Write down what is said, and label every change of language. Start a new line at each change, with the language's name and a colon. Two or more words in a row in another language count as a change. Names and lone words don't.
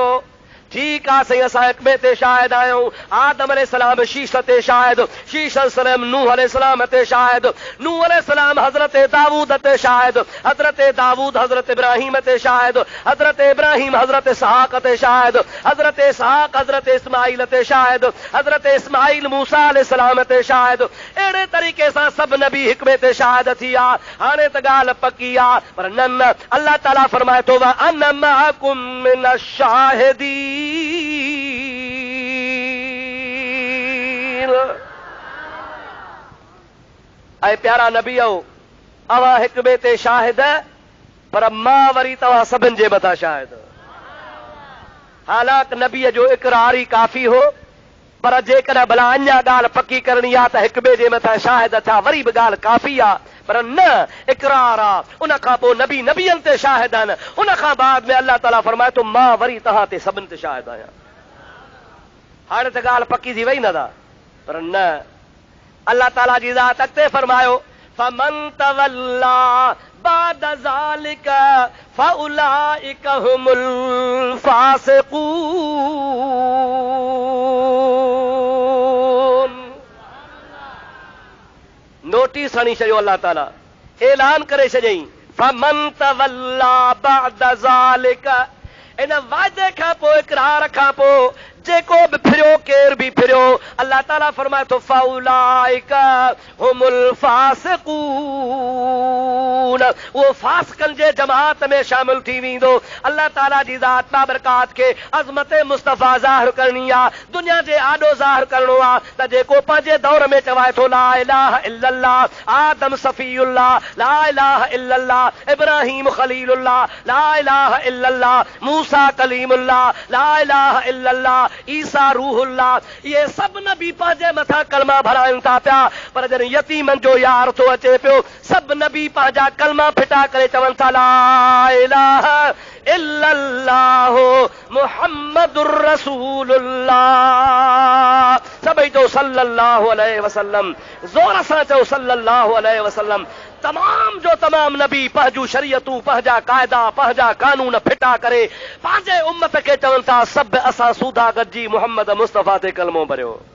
Sindhi: ठीकु आहे साईं, असां हिक ॿिए ते शाहिद आहियूं। आदम अलैहिस्सलाम शीश ते शाहिद, शीश अलैहिस्सलाम नूह अलैहिस्सलाम ते शाहिद, नूह अलैहिस्सलाम हज़रत दाऊद ते शाहिद, हज़रत दाऊद हज़रत इब्राहिम ते शाहिद, हज़रत इब्राहिम हज़रत इसहाक ते शाहिद, हज़रत इसहाक हज़रत इस्माइल ते शाहिद, हज़रत इस्माइल मूसा अलैहिस्सलाम ते शाहिद। अहिड़े तरीक़े सां सभु नबी हिक ॿिए ते शाहिद थी विया। हाणे त ॻाल्हि पकी आहे, पर न, अल्लाह ताला फरमाए थो
Arabic: وأنا معكم من الشاهدين.
Sindhi: ऐं प्यारा नबी अवां हिक ॿिए ते शाहिद, पर मां वरी तव्हां सभिनि जे मथां शाहिद। हालांकि नबीअ जो इक़रार ई काफ़ी हो, पर जेकॾहिं भला अञा ॻाल्हि पकी करणी आहे त हिक ॿिए जे मथां शाहिद थिया, वरी बि ॻाल्हि काफ़ी आहे। पर न, इक़रार आहे। उन खां पोइ नबी नबियनि ते शाहिद आहिनि। उन खां बाद में अल्लाह ताला फरमाए थो मां वरी तव्हां ते सभिनि ते शाहिद आहियां। हाणे त ॻाल्हि पकी थी वई न दा, पर न, अल्लाह ताला जी ज़ात अॻिते फरमायो
Arabic: فمن تولى بعد ذلك فأولئك هم الفاسقون.
Sindhi: नोटिस हणी छॾियो, अल्लाह ताला ऐलान करे छॾियईं
Arabic: فمن تولى بعد ذلك,
Sindhi: इन वाइदे खां पोइ, इक़रार खां पोइ जेको बि फिरियो, केर बि फिरियो, अल्लाह ताला फरमाए थो
Arabic: فأولئك هم الفاسقون,
Sindhi: उहो फासिकनि जे जमात में शामिल थी वेंदो। अल्लाह ताला जी ज़ात बाबरकात खे अज़मत मुस्तफ़ा ज़ाहिर करणी आहे, दुनिया जे आॾो ज़ाहिर करणो आहे त जेको पंहिंजे दौर में चवाए थो
Arabic: لا إله إلا الله, آدم صفي الله, لا إله إلا الله, إبراهيم خليل الله, لا إله إلا الله, موسى كليم الله, لا إله إلا الله, عيسى روح الله,
Sindhi: ये सभु नबी पंहिंजे मथां कलमा भराइनि था पिया। पर जॾहिं यतीमनि जो यार थो अचे पियो, सभु नबी पंहिंजा कलमा फिटा करे चवनि था
Arabic: لا إله إلا الله محمد رسول الله.
Sindhi: सभई चओ
Arabic: صلى الله عليه وسلم,
Sindhi: ज़ोर सां चओ
Arabic: صلى الله عليه وسلم.
Sindhi: तमाम जो तमाम नबी पंहिंजूं शरीयतूं, पंहिंजा क़ाइदा, पंहिंजा कानून फिटा करे पंहिंजे उम्मत खे चवनि था सभु असां सूदा गॾिजी मोहम्मद मुस्तफ़ा ते कलमो भरियो।